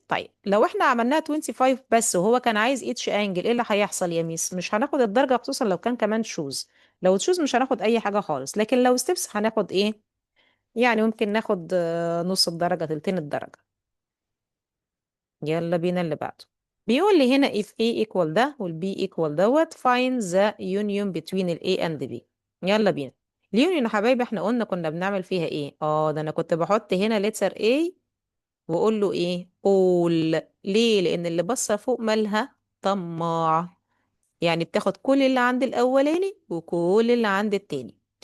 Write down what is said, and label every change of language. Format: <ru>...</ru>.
<ar>طيب لو احنا عملناها 25 بس وهو كان عايز اتش انجل، ايه اللي هيحصل يا ميس؟ مش هناخد الدرجة، خصوصا لو كان كمان تشوز. لو تشوز مش هناخد اي حاجة خالص، لكن لو ستيبس هناخد ايه؟ يعني ممكن ناخد نص الدرجة، تلتين الدرجة. يلا بينا اللي بعده. بيقول لي هنا</ar> <en>if A equal ده وال B equal دوت find the union between ال A and B.</en> <ar>يلا بينا. اليونيون يا حبايبي احنا قلنا كنا بنعمل فيها ايه؟ ده انا كنت بحط هنا letter A واقول له ايه؟ all. ليه؟ لان اللي بصة فوق مالها؟ طماع. يعني بتاخد كل اللي عند الاولاني وكل اللي عند التاني.</ar>